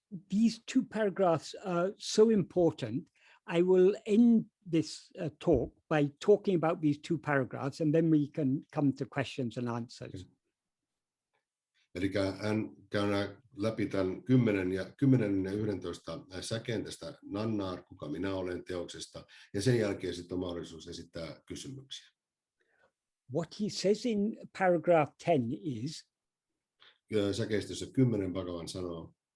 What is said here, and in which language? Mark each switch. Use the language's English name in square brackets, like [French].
[English] These two paragraphs are so important. I will end this talk by talking about these two paragraphs, and then we can come to questions and answers. [Finnish] Eli hän käy läpi tämän 10 ja 11 säkeen tästä Nannar, kuka minä olen teoksesta, ja sen jälkeen sitten on mahdollisuus esittää kysymyksiä. [English] What he says in paragraph 10 is, [Finnish] säkeistössä 10 Bhagavan sanoo,